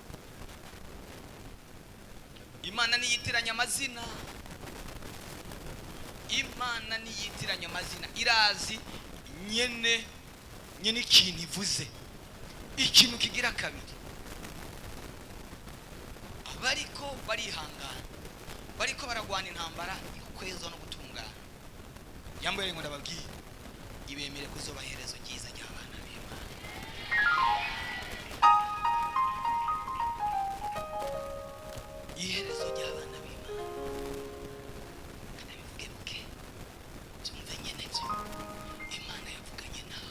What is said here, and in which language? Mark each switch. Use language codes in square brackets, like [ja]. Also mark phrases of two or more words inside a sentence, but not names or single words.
[rn] Imana niyitiranya amazina, Imana niyitiranya amazina, irazi nyene ikintu ivuze. Ikintu kigira kabiri, bariko barihangana, bariko baragwana intambara y'ukwezi no gutungana. Yambere ngo ndababwiye ibemere kuzobaherezo ryiza ry'abana b'Imana. Iherezo ry'abana b'Imana kandi bivuge muke tumve nyene byo Imana yavuganye nawe.